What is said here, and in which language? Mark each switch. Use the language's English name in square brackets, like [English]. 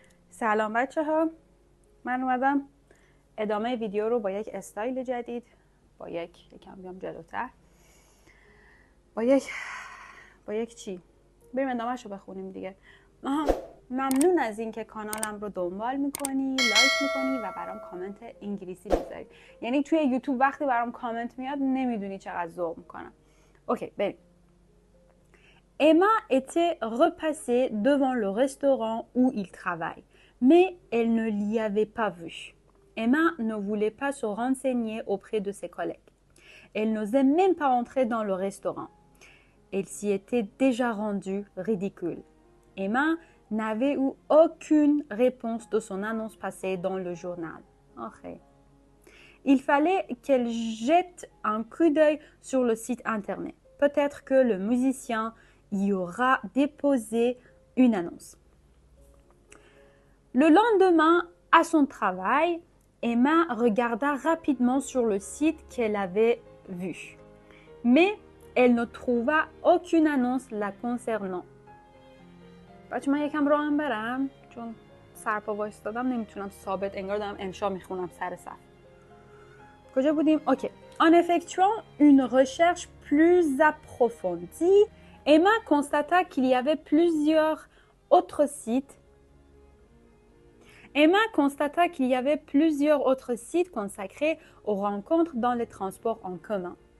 [Persian] سلام بچه ها، من اومدم ادامه ویدیو رو با یک استایل جدید، با یکم بیام جلوتر، با یک چی؟ بریم ادامهش رو بخونیم دیگه. ممنون از اینکه کانالم رو دنبال میکنی، لایک میکنی و برام کامنت انگلیسی میذاری. یعنی توی یوتیوب وقتی برام کامنت میاد نمیدونی چقدر ذوق میکنم. اوکی بریم. [French] Emma était repassée devant le restaurant où il travaille, mais elle ne l'y avait pas vu. Emma ne voulait pas se renseigner auprès de ses collègues. Elle n'osait même pas entrer dans le restaurant. Elle s'y était déjà rendue ridicule. Emma n'avait eu aucune réponse de son annonce passée dans le journal. Okay. Il fallait qu'elle jette un coup d'œil sur le site internet. Peut-être que le musicien y aura déposé une annonce. Le lendemain, à son travail, Emma regarda rapidement sur le site qu'elle avait vu. Mais elle ne trouva aucune annonce la concernant. [Persian] بچه من یکم راه هم برم چون سرپا وایستادم نمیتونم ثابت انگار دارم انشا میخونم سر صف. کجا بودیم؟ اوکی. [French] En effectuant une recherche plus approfondie, Emma constata qu'il y avait plusieurs autres sites. Emma constata qu'il y avait plusieurs autres sites consacrés aux rencontres dans les transports en commun.